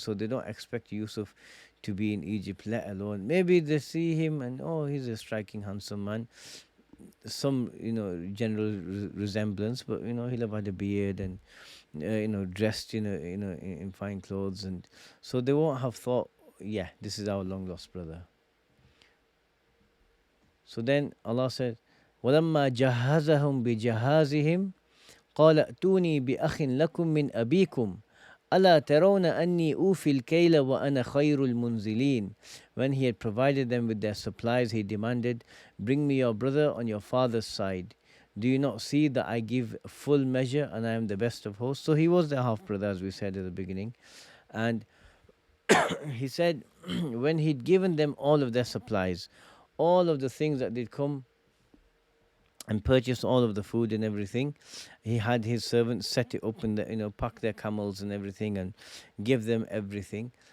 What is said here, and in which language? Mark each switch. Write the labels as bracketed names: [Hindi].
[English] So they don't expect Yusuf to be in Egypt, let alone maybe they see him and he's a striking, handsome man. Some, general resemblance, but he'll have had a beard and dressed, in fine clothes, and so they won't have thought, yeah, this is our long lost brother. So then Allah said, [Arabic] وَلَمَّا جَهَّزَهُمْ بِجَهَازِهِمْ قَالَ ائْتُونِي بِأَخٍ لَكُمْ مِنْ أَبِيكُمْ أَلَا تَرَوْنَ أَنِّي أُوفِي الْكَيْلَ وَأَنَا خَيْرُ الْمُنْزِلِينَ. [English] When he had provided them with their supplies, he demanded, bring me your brother on your father's side. Do you not see that I give full measure and I am the best of hosts? So he was their half brother, as we said at the beginning. And he said, when he'd given them all of their supplies, all of the things that they'd come and purchase, all of the food and everything, he had his servants set it up and pack their camels and everything and give them everything.